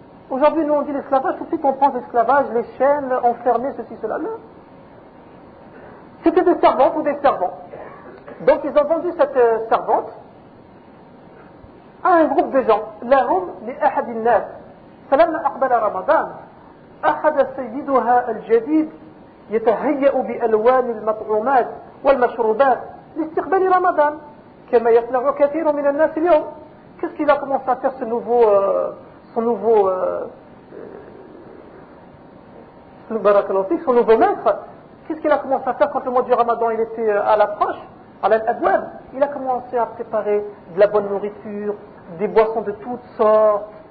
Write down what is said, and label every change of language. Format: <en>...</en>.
<fr>Aujourd'hui, nous, on dit l'esclavage, tout de suite, on pense l'esclavage, les chaînes, enfermées, ceci, cela. Non. C'était des servantes ou des servants. Donc ils ont vendu cette servante à un groupe de gens.</fr> <ar>لهم لأحد الناس. فلما أقبل رمضان أخذ سيدها الجديد يتهيأ بألوان المطعومات والمشروبات لاستقبال رمضان كما يصنع كثير من الناس اليوم.</ar> <fr>Qu'est-ce qu'il a commencé à faire son nouveau maître? Qu'est-ce qu'il a commencé à faire quand le mois du ramadan il était à l'approche? Il a commencé à préparer de la bonne nourriture, des boissons de toutes sortes.</fr>